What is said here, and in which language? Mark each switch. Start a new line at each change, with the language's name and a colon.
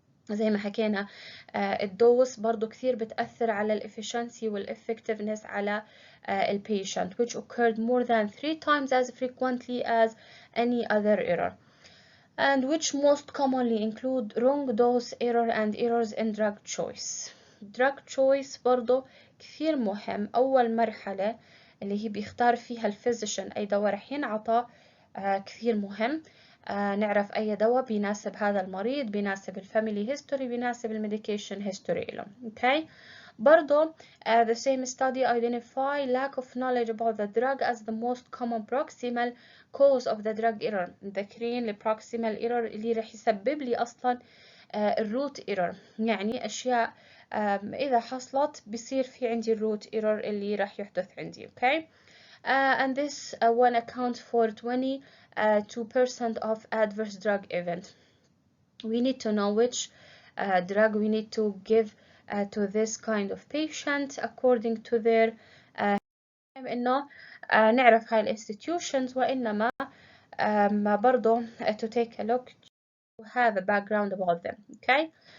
Arabic: زي ما حكينا الدوس برضو كثير بتأثر على الافشنسي والeffectiveness على البيشنت
English: which occurred more than 3 times as frequently as any other error, and which most commonly include wrong dose error and errors in drug choice.
Arabic: drug choice برضو كثير مهم. أول مرحلة اللي هي بيختار فيها الفيزيشن أي دواء رح ينعطى كثير مهم. نعرف أي دواء بيناسب هذا المريض، بيناسب الفاميلي هيستوري، بيناسب الميديكيشن هيستوري له.
English: okay.
Arabic: برضو
English: the same study identify lack of knowledge about the drug as the most common proximal cause of the drug error.
Arabic: ذاكرين البروكسيمال error اللي رح يسبب لي أصلا الروت error، يعني أشياء إذا حصلت بيصير في عندي الروت error اللي رح يحدث عندي.
English: okay. And this one accounts for 22% of adverse drug event. We need to know which drug we need to give to this kind of patient according to their
Arabic: إنه نعرف هاي
English: institutions،
Arabic: وإنما برضو
English: to take a look to have a background about them. okay.